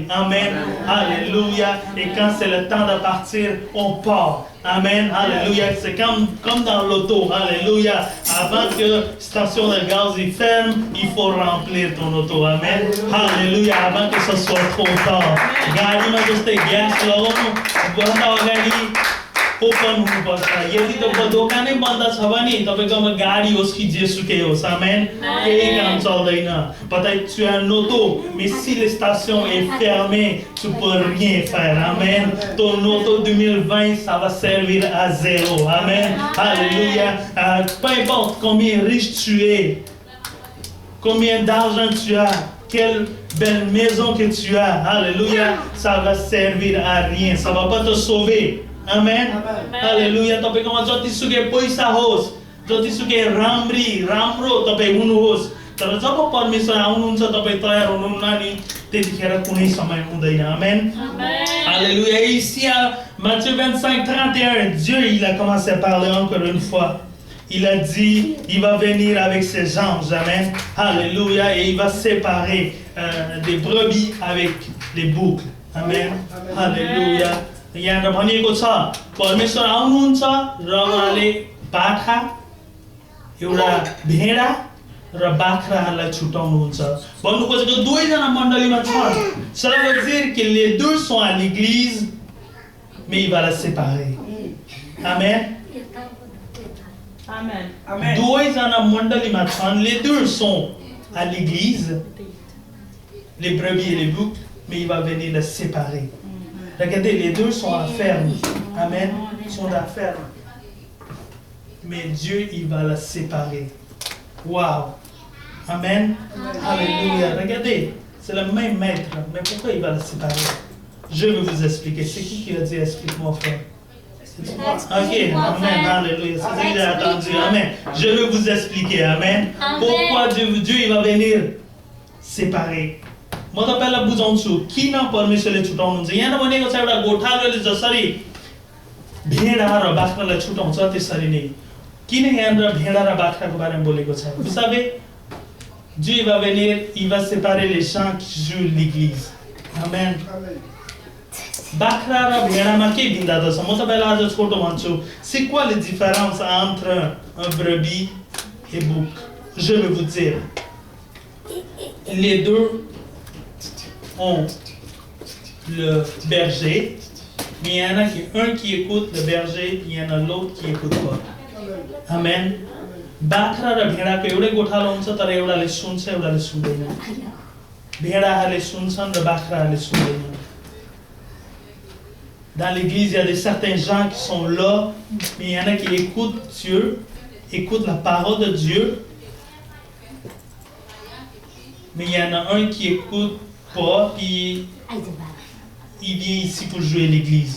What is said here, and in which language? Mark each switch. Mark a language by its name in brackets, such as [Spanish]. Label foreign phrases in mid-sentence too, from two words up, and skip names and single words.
[French] Amen. Alléluia. Et quand c'est le temps de partir, on part. Amen. Alléluia. C'est comme dans l'auto. Alléluia. Avant que la station de gaz y ferme, il faut remplir ton auto. Amen. Alléluia. Avant que ce soit trop tard. [Nepali] गाडीमा जस्तै ग्यास लगाउनु भन्दा अगाडि ओपन हुनुपर्छ यदि तपाईको दोकानै बन्द छ भने तपाईकोमा गाडी होस् कि जेसुकै होस् आमेन केही काम चल्दैन [French] peut-être tu as un auto mais si la station est fermée tu peux rien faire amen ton auto 2020 ça va servir à zéro amen alléluia peu importe combien riche tu es combien d'argent tu as quelle belle maison que tu as alléluia ça va servir à rien ça va pas te sauver Amen. Alléluia. [Nepali] तपाईकोमा जतिसुकै पैसा होस् जतिसुकै राम्रो तपाई हुनुहोस् तर जब परमेश्वर आउनुहुन्छ तपाई तयार हुनुहुन्न नि त्यतिखेर कुनै समय हुँदैन आमेन Alléluia. [French] Ici à Matthieu 25:31 Dieu il a commencé à parler encore une fois. Il a dit il va venir avec ses anges. Amen. Alléluia. Et il va séparer des brebis avec les boucles. Amen. Alléluia. [Nepali] यहाँ भनिएको छ परमेश्वर आउनुहुन्छ र उहाँले बाख्रा एउटा भेडा र बाख्रालाई छुटाउनुहुन्छ भन्नु खोजेको दुवैजना मण्डलीमा छन् [French] ça veut dire que les deux sont à l'église mais il va la séparer amen amen [Nepali] दुवैजना मण्डलीमा छन् [French] les deux sont à l'église les brebis et les boucs mais il va venir les séparer. Regardez, les deux sont à ferme. Amen. Ils sont à ferme. Mais Dieu, il va la séparer. Wow. Amen. Alléluia. Regardez, c'est le même maître. Mais pourquoi il va la séparer? Je vais vous expliquer. C'est qui a dit explique-moi, frère? Ok. Amen. Alléluia. C'est ça que j'ai attendu. Amen. Je vais vous expliquer. Amen. Pourquoi Dieu, il va venir séparer? [Nepali] म तपाईलाई बुझाउँछु किन परमेश्वरले छुटाउनुहुन्छ यहाँ भनेको छ एउटा गोठालोले जसरी भेडा र बाख्रालाई छुटाउँछ त्यसरी नै किन यहाँ भेडा र बाख्राको बारेमा बोलेको छ [French] Vous savez Dieu va venir il va séparer les gens qui jouent l'église amen [Nepali] बाख्रा र भेडामा के भिन्नता छ म तपाईलाई आज छोटो भन्छु [French] c'est quoi la différence entre un brebis et bouc je vais vous dire les deux ont le berger, mais il y en a un qui écoute le berger, il y en a l'autre qui écoute pas. Amen. [Nepali] बाख्रा र भेडाको एउटै गोठालो हुन्छ तर एउटाले सुन्छ एउटाले सुन्दैन भेडाहरूले सुन्छन् र बाख्राहरूले सुन्दैनन् [French] Dans l'église, il y a certains gens qui sont là, mais il y en a qui écoutent Dieu, écoutent la parole de Dieu, mais il y en a un qui écoute pas, puis il vient ici pour jouer l'église.